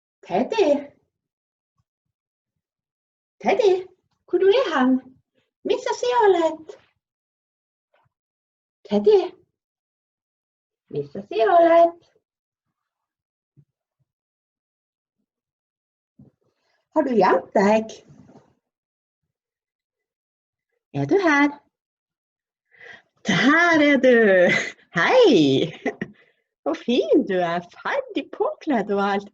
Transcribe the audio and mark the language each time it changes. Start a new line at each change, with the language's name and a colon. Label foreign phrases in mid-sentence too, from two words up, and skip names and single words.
Norwegian: Teddy? Teddy, hvor du hen?
Finnish: Missä sinä olet? Teddy? Missä sinä olet?
Norwegian: Har du gjemt deg? Du her? Der du! Hei! Så fin du ferdig påkledd og alt.